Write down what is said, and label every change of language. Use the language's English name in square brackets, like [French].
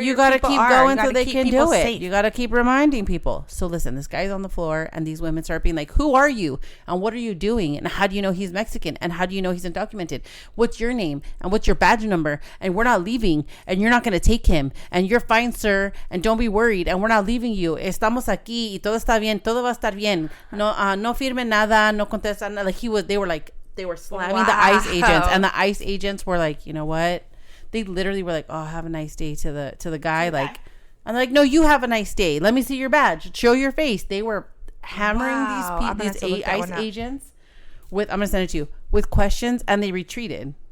[English] you gotta keep going so they can do it. You gotta keep reminding people. So listen, this guy's on the floor, and these women start being like, who are you, and what are you doing, and how do you know he's Mexican, and how do you know he's undocumented? What's your name, and what's your badge number? And we're not leaving, and you're not gonna take him, and you're fine, sir, and don't be worried, and we're not leaving you. [Spanish] Estamos aquí y todo está bien, todo va a estar bien. No firme nada, no contesta nada. [English] Like they were slamming the ICE agents, and the ICE agents were like, you know what? They literally were like, "Oh, have a nice day" to the guy. Like, I'm like, "No, you have a nice day. Let me see your badge. Show your face." They were hammering these ICE agents with. I'm gonna send it to you with questions, and they retreated.